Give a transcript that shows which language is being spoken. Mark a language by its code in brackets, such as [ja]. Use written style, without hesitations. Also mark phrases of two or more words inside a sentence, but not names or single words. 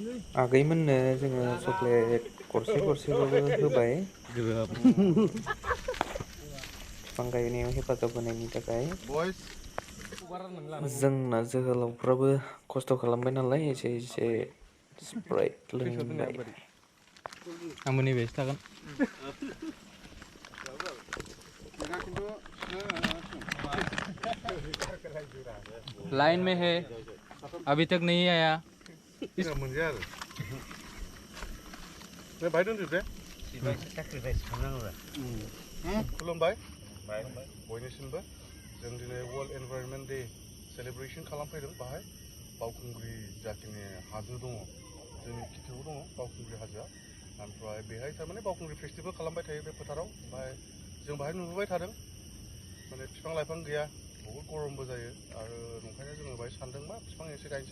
[brx] आगैमोननो जोङो चक्लेट गरसे गरसेबाबो होबाय बिफां गायनायाव हेफाजाब होनायनि थाखाय। Boys, जोंना जोहोलावफ्राबो खस्थ' खालामबाय नालाय एसे एसे स्प्राइट लोंबाय। आंबो नैबेयावसो थागोन। [hi] लाइन में है अभी तक नहीं आया। [brx] मोनजाया आरो बे बाहाय दोनदो दे। खुलुमबाय बयनिसिमबो जों दिनै [en] World Environment Day celebration [brx] खालामफैदों बाहाय बावखुंग्रि जाखिनि हाजो दङ जोंनि खिथियाव दङ बावखुंग्रि हाजोआ ओमफ्राय बेहाय थारमाने बावखुंग्रि फेस्टिभेल खालामबाय थायो बे फोथाराव ओमफ्राय जों बाहाय नुबोबाय थादों माने बिफां लाइफां गैया बहुद गरमबो जायो आरो नंखायनो जोङो बाहाय सानदों मा बिफां एसे गायनोसै